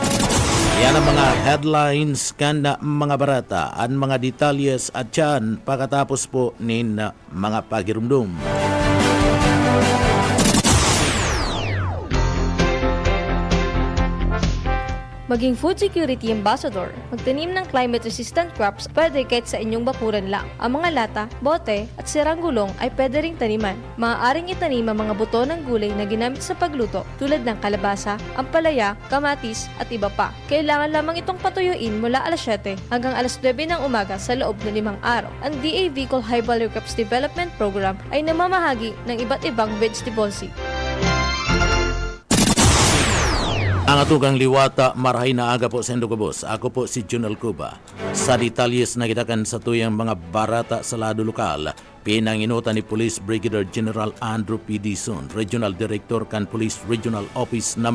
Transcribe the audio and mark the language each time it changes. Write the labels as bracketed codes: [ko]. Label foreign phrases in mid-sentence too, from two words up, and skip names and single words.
[bik] Yan ang mga headlines kan na mga barata, ang mga detalyes at yan pagkatapos po nin mga pagirumdum. [tl] Maging [en] food security ambassador. [tl] Magtanim ng [en] climate-resistant crops [tl] pwede kahit sa inyong bakuran lang. Ang mga lata, bote, at sirang gulong ay pwede ring taniman. Maaaring itanim ang mga buto ng gulay na ginamit sa pagluto tulad ng kalabasa, ampalaya, kamatis, at iba pa. Kailangan lamang itong patuyuin mula alas 7 hanggang alas 9 ng umaga sa loob ng 5 araw. Ang DA Bicol High Value Crops Development Program ay namamahagi ng iba't ibang [en] vegetable seed. [bik] Ang atugang liwata, marahay na aga po sa Indogabos. Ako po si Junal Cuba. Sa detalyes na kitakan sa tuyang mga barata sa lado lokal, pinanginutan ni Police Brigadier General Andrew P. Dizon, Regional Director kan Police Regional Office No.